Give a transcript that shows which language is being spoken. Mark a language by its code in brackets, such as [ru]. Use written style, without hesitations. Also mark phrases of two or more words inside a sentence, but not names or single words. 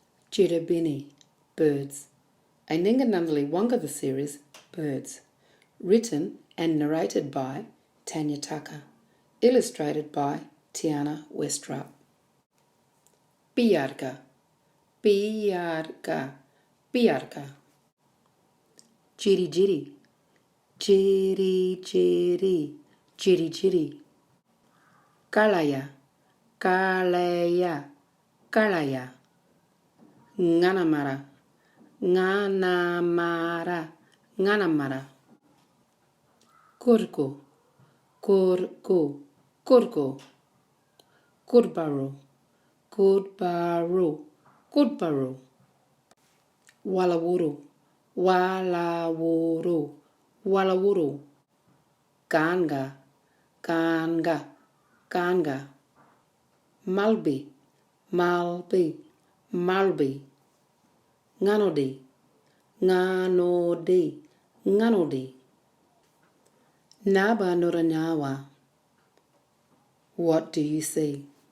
[en] Tjirta, birds. A Ninga Nunthalee Wangkatja series, birds. Written and narrated by Tanya Tucker. Illustrated by Tiana, Westrup. [pti] Piyarrka, piyarrka, piyarrka. Jiri jiri, jiri jiri, jiri jiri. Karlaya, karlaya, karlaya. Nganamara, nganamara, nganamara. Kurko, kurko, kurko. Kudbaro, kudbaro, kudbaro. Walawuru, walawuru, walawuru. Ganga, ganga, ganga. Malbi, malbi, malbi. Nganurti, nganurti, nganurti. Naba nuranyawa. [en] What do you see?